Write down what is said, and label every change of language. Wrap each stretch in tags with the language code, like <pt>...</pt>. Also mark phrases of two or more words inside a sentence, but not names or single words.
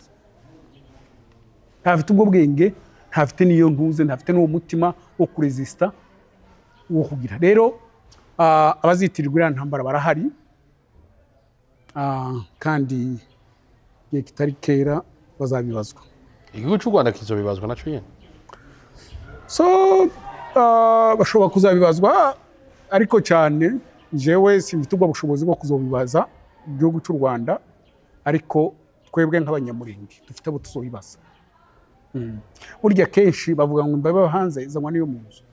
<rn>Ntafite ubwo bwenge, ntafite niyo ntuze, ntafite n'uwo mutima wo kuresista wo kugira. Rero abazitirirwa iriya ntambara barahari, kandi igihe kitari kera bazabibazwa. Igihugu cy'u Rwanda kizobibazwa naco nyene. So bashobora kuzabibazwa, ariko cyane jewe simfite ubwo bushobozi bwo kuzobibaza igihugu cy'u Rwanda, ariko twebwe nk'Abanyamulenge dufite abo tuzobibaza. Burya kenshi bavuga ngo imbabe hanze izanwa niyo mu nzu.</rn>